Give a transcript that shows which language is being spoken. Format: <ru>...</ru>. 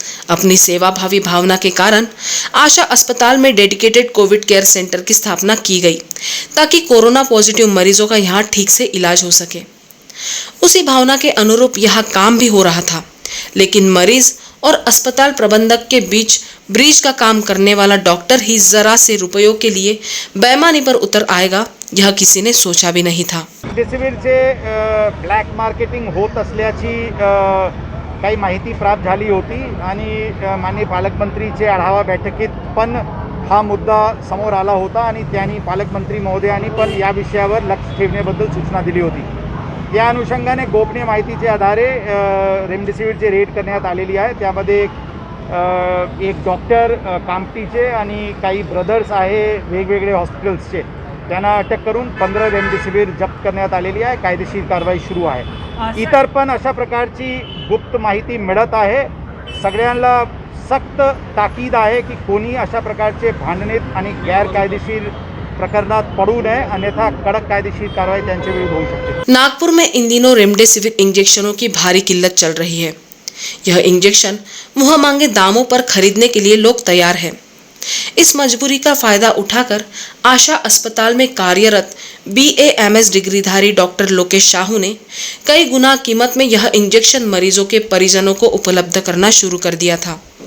<hi>अपनी सेवा भावी भावना के कारण आशा अस्पताल में डेडिकेटेड कोविड केयर सेंटर की स्थापना की गई ताकि कोरोना पॉजिटिव मरीजों का यहाँ ठीक से इलाज हो सके। उसी भावना के अनुरूप यहाँ काम भी हो रहा था, लेकिन मरीज और अस्पताल प्रबंधक के बीच ब्रिज का काम करने वाला डॉक्टर ही जरा से रुपयों के लिए बेईमानी पर उतर आएगा, यह किसी ने सोचा भी नहीं था।</hi> <mr>रेमडेसिविरचे ब्लॅक मार्केटिंग होत असल्याची काही माहिती प्राप्त झाली होती आणि माननीय पालकमंत्रीचे आढावा बैठकीत पण हा मुद्दा समोर आला होता आणि त्यांनी पालकमंत्री महोदयांनी पण या विषयावर लक्ष ठेवण्याबद्दल सूचना दिली होती। या अनुषंगाने गोपनीय माहितीच्या आधारे रेमडेसिविरचे रेड करण्यात आलेली आहे। त्यामध्ये एक डॉक्टर कामठीचे आणि काही ब्रदर्स आहे वेगवेगळे हॉस्पिटल्सचे, त्यांना अटक करून 15 रेमडेसिविर जप्त करण्यात आलेली आहे। कायदेशीर कारवाई सुरू आहे। इतर पण अशा प्रकारची गुप्त माहिती मिळत आहे। सगळ्यांना सक्त ताकीद आहे की कोणी अशा प्रकारचे भांडणेत आणि गैरकायदेशीर प्रकरणात पड़ू नए, अन्यथा कड़क कायदेशीर कार्रवाई त्यांच्या विरुद्ध</mr> <hi>हो सकती है। नागपुर में इन दिनों रेमडेसिविर इंजेक्शनों की भारी किल्लत चल रही है। यह इंजेक्शन मुंह मांगे दामों पर खरीदने के लिए लोग तैयार हैं। इस मजबूरी का फायदा उठाकर आशा अस्पताल में कार्यरत BAMS डिग्रीधारी डॉक्टर लोकेश साहू ने कई गुना कीमत में यह इंजेक्शन मरीजों के परिजनों को उपलब्ध करना शुरू कर दिया था।</hi>